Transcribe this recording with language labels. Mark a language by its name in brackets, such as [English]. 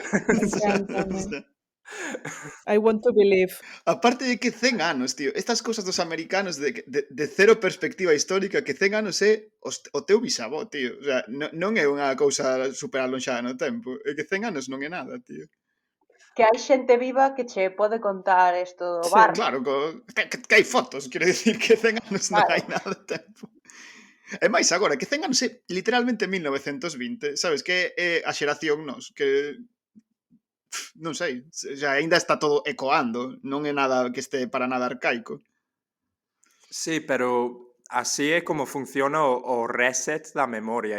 [Galician] Encántame. [English] I want to believe. [Galician] Aparte de que 100 anos, tío, estas cousas dos americanos de cero perspectiva histórica, que 100 anos é o teu bisavó, tío. O sea, non é unha cousa super alonxada no tempo. É que 100 anos non é nada, tío. Que hai xente viva que che pode contar isto do Sí, barro. Claro, que hai fotos, quero dicir que 100 anos non Claro. hai nada de tempo. E máis agora, que 100 anos é literalmente 1920, sabes? Que é a xeración nos, que non sei, xa aínda está todo ecoando, non é nada que este para nada arcaico. Sí, pero así é como funciona o reset da memoria